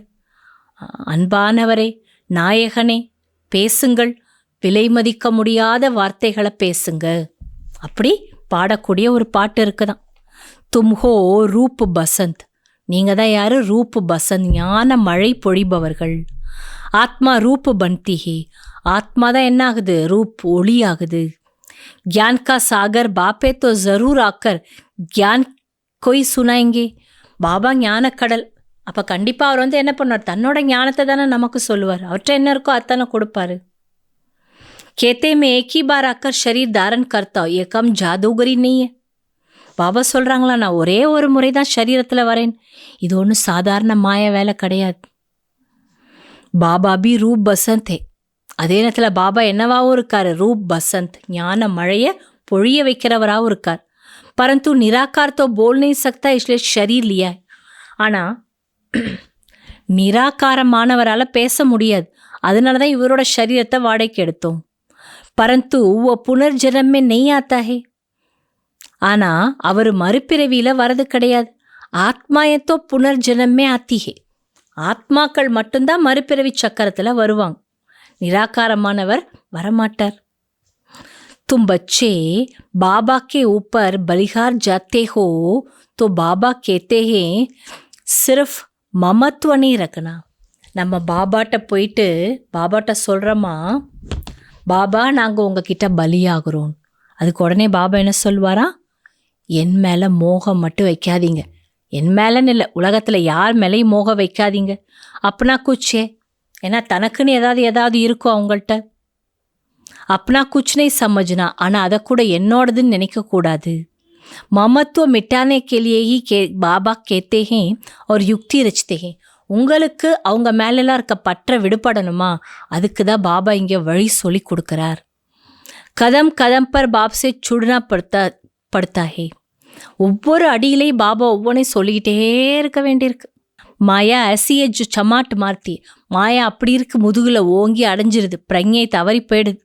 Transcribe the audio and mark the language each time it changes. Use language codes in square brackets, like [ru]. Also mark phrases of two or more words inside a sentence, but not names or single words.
[ta] அன்பானவரே, நாயகனே, பேசுங்கள், விலை மதிக்க முடியாத வார்த்தைகளை பேசுங்க. அப்படி பாடக்கூடிய ஒரு பாட்டு இருக்குதான். [hi] तुम हो रूप बसंत. [ta] நீங்கள் தான் யார்? [hi] रूप बसंत, [ta] ஞான மழை பொழிபவர்கள். [hi] आत्मा रूप बनती है. [ta] ஆத்மா தான் என்ன ஆகுது? ரூப் ஒளி ஆகுது. [hi] ज्ञान का सागर बापे तो ज़रूर आकर ज्ञान कोई सुनाएंगे. [ta] பாபா ஞானக்கடல். அப்போ கண்டிப்பாக அவர் என்ன பண்ணார்? தன்னோட ஞானத்தை தானே நமக்கு சொல்லுவார். அவர்கிட்ட என்ன இருக்கோ அத்தானே கொடுப்பாரு. [hi] कहते मैं एक ही बार आकर शरीर धारण करता हूँ कम जादूगरी नहीं है. [ta] பாபா சொல்கிறாங்களா, நான் ஒரே ஒரு முறை தான் சரீரத்தில் வரேன், இது ஒன்றும் சாதாரண மாய வேலை கிடையாது. [hi] बाबा भी रूप बसंत है. [ta] அதே நேரத்தில் பாபா என்னவாகவும் இருக்கார்? ரூப் பசந்த், ஞான மழையை பொழிய வைக்கிறவராகவும் இருக்கார். [hi] परंतु निराकार तो बोल नहीं सकता इसलिए शरीर लिया. [ta] ஆனால் நிராகாரமானவரால் பேச முடியாது, அதனால தான் இவரோட சரீரத்தை வாடகைக்கு எடுத்தோம். [hi] பரந்து वो புனர்ஜன்म में नहीं आता है. [ta] ஆனால் அவர் மறுபிறவியில் வரது கிடையாது. [hi] ஆத்மாயத்தோ புனர்ஜன்म में आती है. [ta] ஆத்மாக்கள் மட்டும்தான் மறுபிறவி சக்கரத்தில் வருவாங்க, நிராகாரமானவர் வரமாட்டார். [hi] तुम बच्चे बाबा के ऊपर बलिहार जाते हो तो बाबा कहते हैं सिर्फ ममत्व नहीं रखना. [ta] நம்ம பாபாட்ட போயிட்டு பாபாட்ட சொல்கிறோமா, பாபா நாங்கள் உங்ககிட்ட பலியாகிறோம். அதுக்கு உடனே பாபா என்ன சொல்வாரா? என் மேலே மோகம் மட்டும் வைக்காதீங்க, என் மேலன்னு இல்லை, உலகத்தில் யார் மேலேயும் மோக வைக்காதீங்க. [hi] अपना कुछ, [ta] ஏன்னா தனக்குன்னு ஏதாவது இருக்கும் அவங்கள்ட்ட. [hi] अपना कुछ नहीं समझना, [ta] ஆனால் அதை கூட என்னோடதுன்னு நினைக்கக்கூடாது. [hi] ममत्व मिटाने के लिए ही बाबा कहते हैं और युक्ति रचते हैं. [ta] உங்களுக்கு அவங்க மேலெல்லாம் இருக்க பற்ற விடுபடணுமா, அதுக்கு தான் பாபா இங்கே வழி சொல்லி கொடுக்குறார். [hi] कदम कदम पर बाप से छुड़ाना पड़ता है. [ta] ஒவ்வொரு அடியிலையும் பாபா ஒவ்வொன்றையும் சொல்லிக்கிட்டே இருக்க வேண்டியிருக்கு. [hi] माया ऐसी जो चमाट मारती, [ta] மாயா அப்படி இருக்கு, முதுகில் ஓங்கி அடைஞ்சிருது, பிரஞை தவறி போயிடுது.